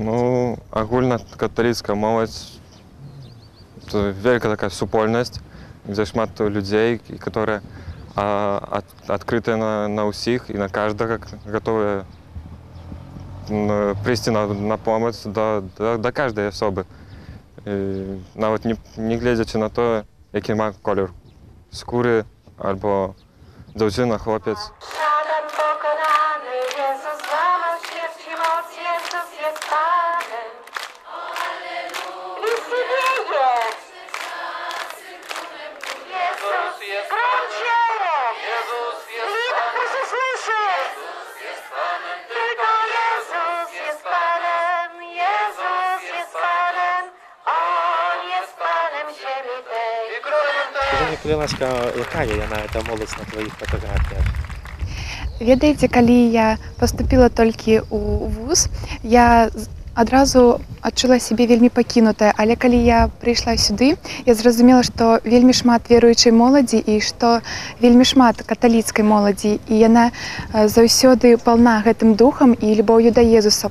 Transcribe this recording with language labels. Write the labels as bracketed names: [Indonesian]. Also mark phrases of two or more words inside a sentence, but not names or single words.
[Belarusian] Ну, агульна каталіцкая моладзь – это вялікая такая супольнасць, дзе шмат людзей, которые адкрытыя на ўсіх і на каждага, гатовыя прыйсці на помач да каждай асобы. Нават не гледзячы на тое, які мае колер [Polish] skóry albo dziewczyna, chłopiec. Szatan pokonany, Jezus złamał śmierci moc, Jezus jest Panem. Nic nie wieje! Jezus jest Panem! Jezus jest Panem! Słyszy! Tylko Jezus jest Panem! Jezus jest Panem! On jest Panem ziemi tej! [Belarusian] Скажи, калі ласка, якая яна, эта моладзь на твоих фотографіях? Ведаеце, калі я паступіла толькі ў вуз, я адразу адчула сябе вельмі пакінутая, але калі я прыйшла сюды, я зразумела, што вельмі шмат веруючай моладзі і што вельмі шмат каталіцкай моладзі, і яна заўсёды паўна гэтым духам і любоўю да Езуса.